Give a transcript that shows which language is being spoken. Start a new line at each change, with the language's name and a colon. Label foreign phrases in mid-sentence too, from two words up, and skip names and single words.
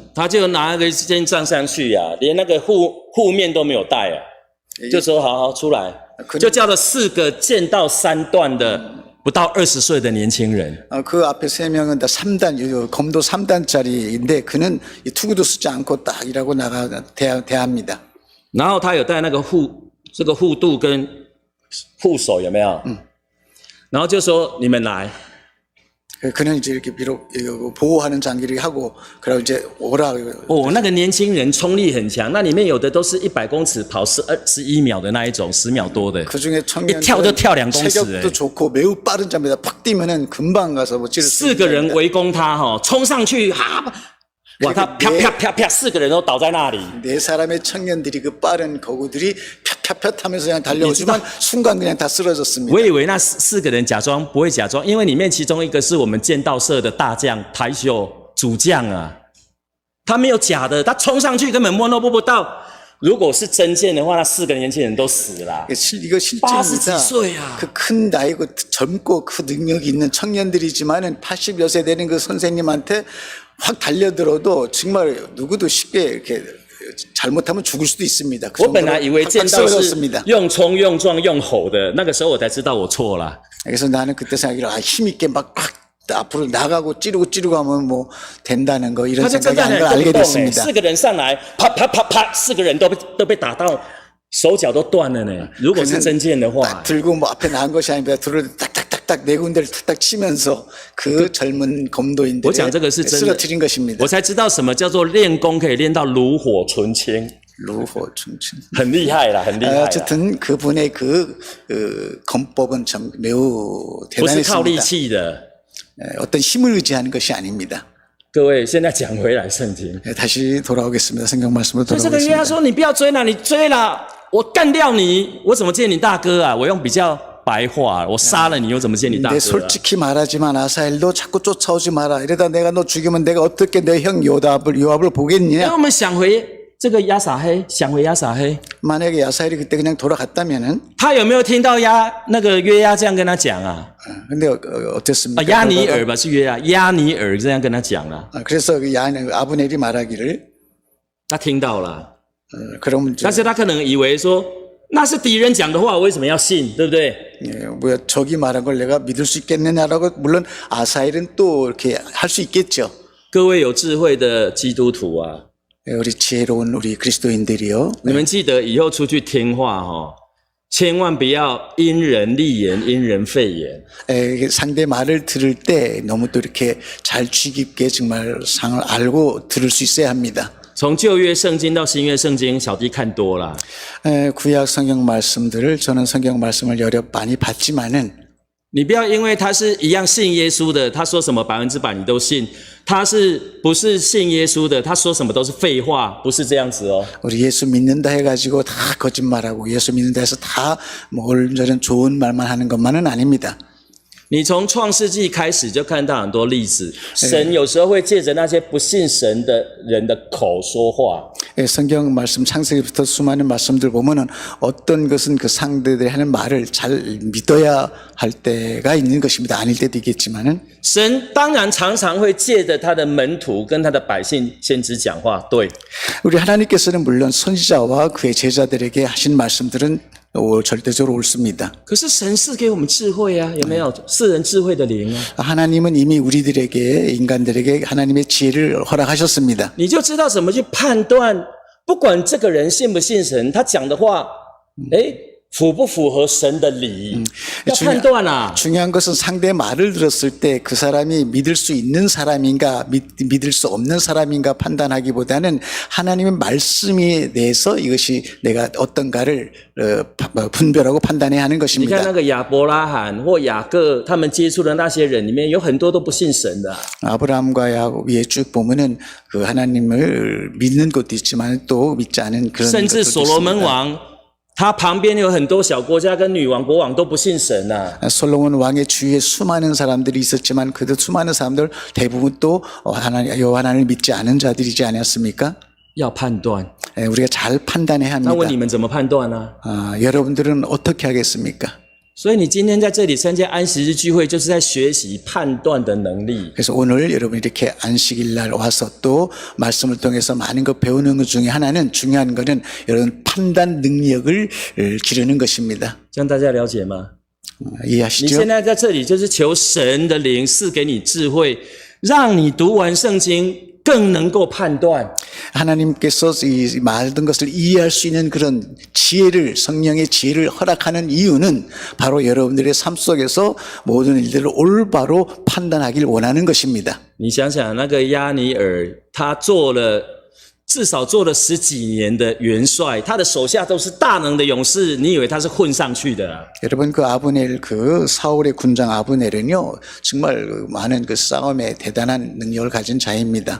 Chinese: 他就拿那个剑杖上去啊，连那个护面都没有带啊，就说好出来，就叫了4个剑道3段的不到20岁的年轻人。
Korean: 그 앞에 3명은 다 3단, 검도 3단짜리인데 그는 투구도 쓰지 않고 딱 이라고 대합니다.
Chinese: 然后他有带那个这个护肚跟护手有没有？然后就说你们来，
Korean: 그는 이제 이렇게 비록 보호하는 장기를 하고, 그리고 이제 오라.
Chinese: 哦，那个年轻人冲力很强，那里面有的都是100公尺跑11秒的那一种，10秒多的，
Korean: 그 중에
Chinese: 一跳就跳2公尺，
Korean: 체격도 좋고 매우 빠른 자입니다. 팍 뛰면은 금방 가서 뭐 찌를 수
Chinese: 4 个人围攻他哈，冲上去哈，哇，他啪啪啪啪，4个人都倒在那里。
Korean: 네 사람의 청년들이 그 빠른 거구들이 펴펴펴 하면서 그냥 달려오지만 순간 그냥 다 쓰러졌습니다.
Chinese: 我以为那4个人假装不会假装，因为里面其中一个是我们剑道社的大将台秀主将啊，他没有假的，他冲上去根本摸都摸不到。如果是真剑的话，那4个年轻人都死了。
Korean: 이거 실제입니다.
Chinese: 80几岁啊。
Korean: 그 큰 나이고 젊고 그 능력이 있는 청년들이지만은 80여 세 되는 그 선생님한테 확 달려들어도 정말 누구도 쉽게 이렇게 잘못하면 죽을 수도 있습니다. 그
Chinese: 我本来以为剑道是
Korean: 쓰러졌습니다.
Chinese: 用冲、用撞、用吼的，那个时候我才知道我错了。
Korean: 그래서 나는 그때 생각이 힘있게 막 앞으로 나가고 찌르고 하면 뭐 된다는 거 이런
Chinese: 他就真
Korean: 생각이
Chinese: 的
Korean: 아닌 걸
Chinese: 很
Korean: 알게
Chinese: 动哎
Korean: 됐습니다.
Chinese: ，4个人上来，啪啪啪啪，4个人都被打到手脚都断了呢。如果是真剑的话，
Korean: 딱 들고 뭐 앞에 나간 것이 아니라 둘을 딱딱딱딱 네 군데를 탁탁 치면서 그 젊은 검도인들을
Chinese: 我讲这个是真的，
Korean: 쓰러뜨린 것입니다.
Chinese: 我才知道什么叫做练功可以练到炉火纯青，炉火纯青. 很厉害啦，很厉害啦，
Korean: 어쨌든 그분의 그 검법은 참 매우
Chinese: 不是靠力
Korean: 대단했습니다.
Chinese: 气的。
Korean: 어떤 힘을 의지하는 것이 아닙니다.
Chinese: 各位，现在讲回来圣经，
Korean: 다시 돌아오겠습니다. 성경 말씀으로
Chinese: 所以这个约翰
Korean: 돌아오겠습니다.
Chinese: 说：“你不要追了，你追了，我干掉你，我怎么见你大哥啊？我用比较白话，我杀了你，又怎么见你大
Korean: 근데
Chinese: 哥、啊？”
Korean: 솔직히 말하지만 아사엘도 자꾸 쫓아오지 마라. 이러다 내가 너 죽이면 내가 어떻게 내 형 요압을
Chinese: 因
Korean: 보겠느냐?
Chinese: 为我们想回这个亚撒黑，想回亚撒黑，
Korean: 만약에 야사엘이 그때 그냥 돌아갔다면은
Chinese: 他有没有听到那个约押这样跟他讲啊？
Korean: 근데 어땠습니까?
Chinese: 亚尼尔吧，是约押，亚尼尔这样跟他讲啊，
Korean: 그래서 그 아브넬이 말하기를
Chinese: 他听到了，
Korean: 그러면
Chinese: 但是他可能以为说那是敌人讲的话，我为什么要信？对不对？
Korean: 뭐 적이 말한 걸 내가 믿을 수 있겠느냐라고 물론 아사엘은 또 이렇게 할 수 있겠죠.
Chinese: 各位有智慧的基督徒啊，
Korean: 우리 지혜로운 우리 그리스도인들이요.
Chinese: 你们记得以后出去听话哦，千万不要因人立言，因人废言。
Korean: 상대 말을 들을 때 너무 또 이렇게 잘 귀 깊게 정말 상을 알고 들을 수 있어야 합니다.
Chinese: 从旧约圣经到新约圣经，小弟看多了。
Korean: 구약 성경 말씀들을 저는 성경 말씀을 여러 많이 봤지만은
Chinese: 你不要因为他是一样信耶稣的，他说什么100%你都信；他是不是信耶稣的，他说什么都是废话，不是这样子哦。
Korean: 우리 예수 믿는다 해가지고 다 거짓말하고 예수 믿는다 해서 다 뭐 저런 좋은 말만 하는 것만은 아닙니다.
Chinese: 你从创世纪开始就看到很多例子，神有时候会借着那些不信神的人的口说话。
Korean: 성경 말씀 창세기부터 수많은 말씀들 보면은 어떤 것은 그 상대들이 하는 말을 잘 믿어야 할 때가 있는 것입니다. 아닐 때도 있겠지만은
Chinese: 神当然常常会借着他的门徒跟他的百姓先知讲话，对。
Korean: 우리 하나님께서는 물론 선지자와 그의 제자들에게 하신 말씀들은 절대적으로 옳습니다.
Chinese: 可是神赐给我们智慧啊，有没有赐人智慧的灵啊？
Korean: 하나님은 이미 우리들에게 인간들에게 하나님의 지혜를 허락하셨습니다.
Chinese: 你就知道怎么去判断，不管这个人信不信神，他讲的话，符不符合神的理，要判断啊。
Korean: 중요한 것은 상대의 말을 들었을 때 그 사람이 믿을 수 있는 사람인가 믿을 수 없는 사람인가 판단하기보다는 하나님의 말씀에 대해서 이것이 내가 어떤가를 분별하고 판단해야 하는
Chinese: 你看
Korean: 것입니다.
Chinese: 那个亚伯拉罕或雅各，他们接触的那些人里面，有很多都不信神的、
Korean: 아브라함과 야곱에 쭉 보면은 그 하나님을 믿는 것도 있지만 또 믿지 않은 그런
Chinese: 甚至
Korean: 것도
Chinese: 所罗门
Korean: 있습니다.
Chinese: 王，他旁边有很多小国家跟女王、国王都不信神呐、
Korean: 솔로몬 왕의 주위에 수많은 사람들이 있었지만 그들 수많은 사람들 대부분 또 여호와 하나님을 믿지 않은 자들이지 않았습니까?
Chinese: 要判断。
Korean: 우리가 잘 판단해야
Chinese: 那问
Korean: 합니다.
Chinese: 你们怎么判断呢、
Korean: 여러분들은 어떻게 하겠습니까?
Chinese: 所以你今天在这里参加安息日聚会，就是在学习判断的能力。
Korean: 그래서 오늘 여러분 이렇게 안식일 날 와서 또 말씀을 통해서 많은 것 배우는 것 중에 하나는 중요한 거는 여러분 판단 능력을 기르는 것입니다.
Chinese: 这样大家了解吗？你
Korean: 이해하시죠?
Chinese: 现在在这里就是求神的灵赐给你智慧，让你读完圣经更能够判断。
Korean: 하나님께서 이 모든 것을 이해할 수 있는 그런 지혜를 성령의 지혜를 허락하는 이유는 바로 여러분들의 삶 속에서 모든 일들을 올바로 판단하길 원하는 것입니다.
Chinese: 你想想，那个亚尼尔，他至少做了10几年的元帅，他的手下都是大能的勇士，你以为他是混上去的啊？
Korean: 여러분 그 아브넬 그 사울의 군장 아브넬은요 정말 많은 그 싸움에 대단한 능력을 가진 자입니다.